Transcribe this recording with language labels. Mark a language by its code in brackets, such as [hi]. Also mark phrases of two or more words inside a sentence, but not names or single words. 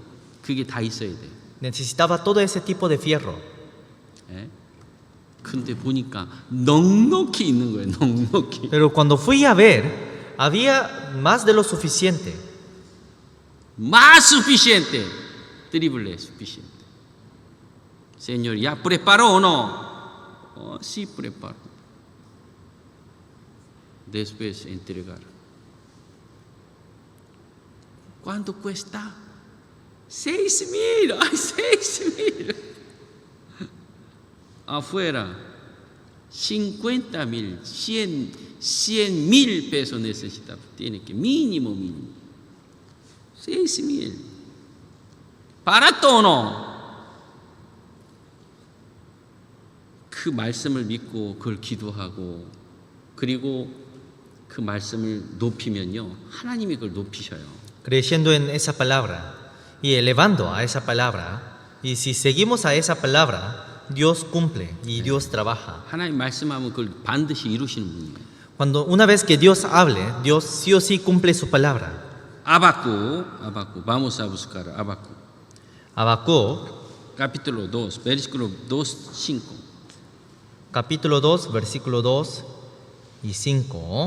[ko] 그게 다 있어야 돼. [es] Necesitaba todo ese tipo de fierro. [ko] 근데 보니까 넉넉히 있는 거예요. 넉넉히. [es] Pero cuando fui a ver, había más de lo suficiente. Más suficiente. Triple suficiente. Señor, ¿ya preparó o no? Oh, sí preparó. Después entregar. ¿Cuánto cuesta? 6,000. ¡Ay, 6,000! Afuera, 50,000, 100,000 pesos necesitaba. Tiene que mínimo. 6,000. ¿Barato o no? [ko] 그 말씀을 믿고 그걸 기도하고 그리고 그 말씀을 높이면요, 하나님이 그걸 높이셔요. [es] Creyendo en esa palabra y elevando a esa palabra. Y si seguimos a esa palabra, Dios cumple y Dios trabaja. [ko] 하나님 말씀하면 그걸 반드시 이루시는 분이에요. [es] Cuando una vez que Dios hable, Dios sí o sí cumple su palabra. Habacuc, vamos a buscar Habacuc. Habacuc, capítulo 2, versículo 2, 5. Capítulo 2, versículo 2 y 5.